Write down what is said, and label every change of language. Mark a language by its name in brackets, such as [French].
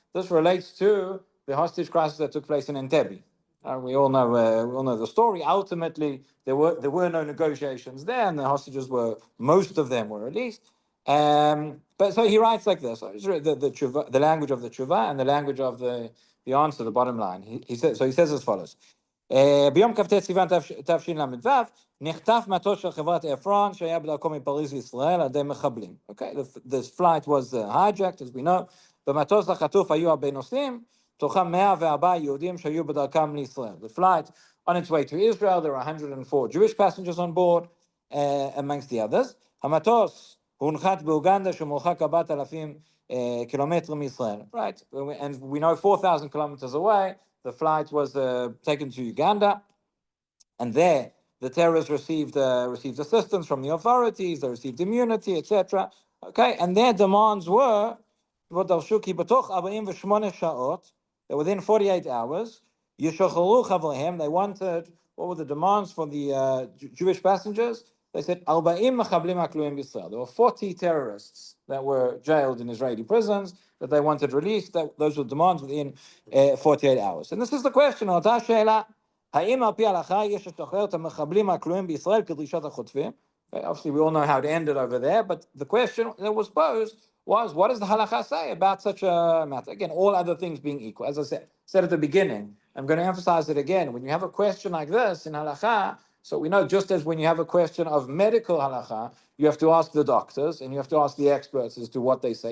[English] This relates to the hostage crisis that took place in Entebbe. We all know the story. Ultimately, there were no negotiations there, and the hostages most of them were released. But so he writes like this: the language of the tshuva and the language of the answer, the bottom line. He says as follows: [Hebrew] ביום כ"ט סיוון תשל"ו נחטף מטוס של חברת אפרון שהיה בדרכו מפריז לישראל על ידי מחבלים. [English] Okay, this flight was hijacked, as we know. [Hebrew] במטוס החטוף היו הרבה נוסעים. תוכם 104 יהודים שהיו בדרכם לישראל. [English] The flight on its way to Israel, there were 104 Jewish passengers on board, amongst the others. [Hebrew] המטוס הונחת באוגנדה שמרוחק 4,000 kilometers מישראל. [English] Right, and we know 4,000 kilometers away, the flight was taken to Uganda, and there the terrorists received assistance from the authorities, they received immunity, etc. Okay, and their demands were, [Hebrew] ודרשו כי בתוך 48 שעות, [English] that within 48 hours, [Hebrew] ישוחררו חבריהם, [English] they wanted, what were the demands for the Jewish passengers? They said, [Hebrew] 40 מחבלים הכלואים בישראל. [English] There were 40 terrorists that were jailed in Israeli prisons that they wanted released. Those were demands within 48 hours. And this is the question, [Hebrew] אותה שאלה, האם על פי ההלכה יש לשחרר את המחבלים הכלואים בישראל כדרישת החוטפים? [English] Obviously, we all know how it ended over there, but the question that was posed was, what does the halakha say about such a matter? Again, all other things being equal. As I said at the beginning, I'm going to emphasize it again. When you have a question like this in halakha, so we know just as when you have a question of medical halakha, you have to ask the doctors and you have to ask the experts as to what they say.